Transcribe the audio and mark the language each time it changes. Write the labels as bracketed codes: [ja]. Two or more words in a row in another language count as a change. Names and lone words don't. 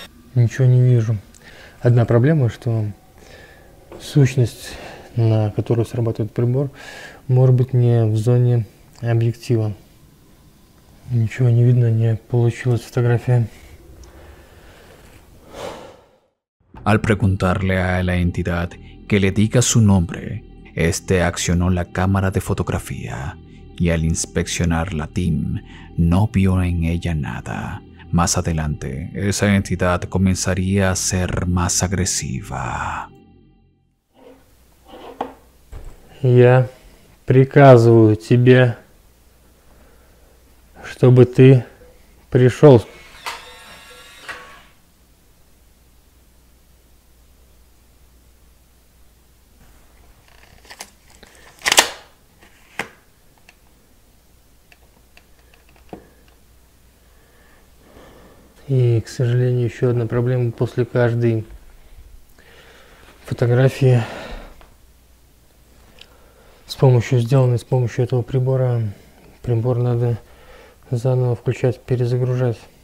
[ru] Ничего не вижу. Одна проблема, что сущность, на которую срабатывает прибор, может быть не в зоне объектива. Nичего не видно, не получилась фотография. [es] Al preguntarle a la entidad que le diga su nombre, este accionó la cámara de fotografía y al inspeccionarla Tim no vio en ella nada. Más adelante, esa entidad comenzaría a ser más agresiva. [ru] Я приказываю тебе, чтобы ты пришел. И, к сожалению, еще одна проблема после каждой фотографии, сделанной с помощью этого прибора, прибор надо заново включать, перезагружать.